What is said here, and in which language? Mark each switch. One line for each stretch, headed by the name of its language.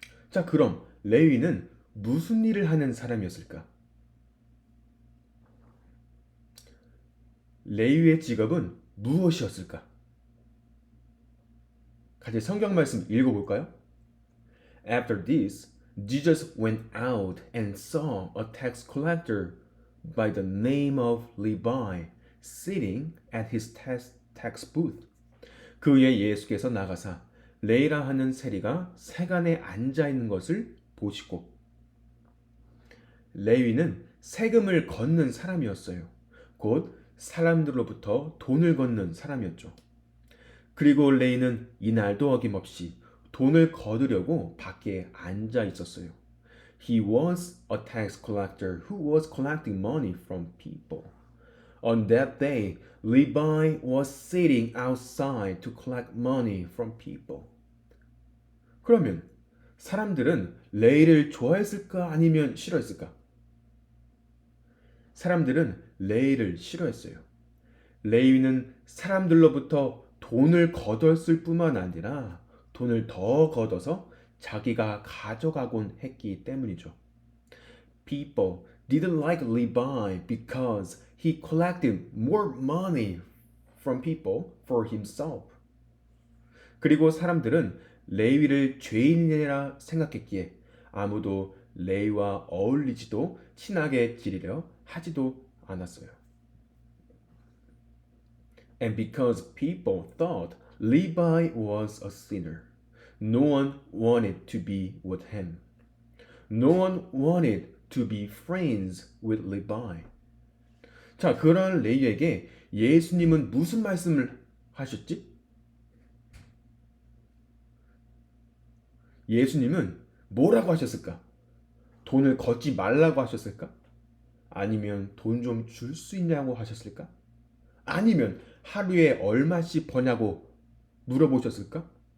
Korean: 자, 그럼 레위는 무슨 일을 하는 사람이었을까? 레위의 직업은 무엇이었을까? 같이 성경 말씀 읽어볼까요?
English: After this, Jesus went out and saw a tax collector by the name of Levi sitting at his tax booth.
Korean: 그 후에 예수께서 나가사 레이라 하는 세리가 세간에 앉아 있는 것을 보시고, 레위는 세금을 걷는 사람이었어요. 곧 사람들로부터 돈을 걷는 사람이었죠. 그리고 레이는 이날도 어김없이 돈을 거두려고 밖에 앉아 있었어요.
English: He was a tax collector who was collecting money from people. On that day, Levi was sitting outside to collect money from people.
Korean: 그러면 사람들은 레이를 좋아했을까 아니면 싫어했을까? 사람들은 레이를 싫어했어요. 레위는 사람들로부터 돈을 거뒀을 뿐만 아니라 돈을 더 걷어서 자기가 가져가곤 했기 때문이죠.
English: People didn't like Levi because he collected more money from people for himself.
Korean: 그리고 사람들은 레위를 죄인이라 생각했기에 아무도 레위와 어울리지도 친하게 지내려 하지도 않았어요.
English: And because people thought Levi was a sinner, no one wanted to be with him. No one wanted to be friends with Levi.
Korean: 자, 그런 레위에게 예수님은 무슨 말씀을 하셨지? 예수님은 뭐라고 하셨을까? 돈을 걷지 말라고 하셨을까? 아니면 돈 좀 줄 수 있냐고 하셨을까? 아니면 하루에 얼마씩 버냐고 물어보셨을까?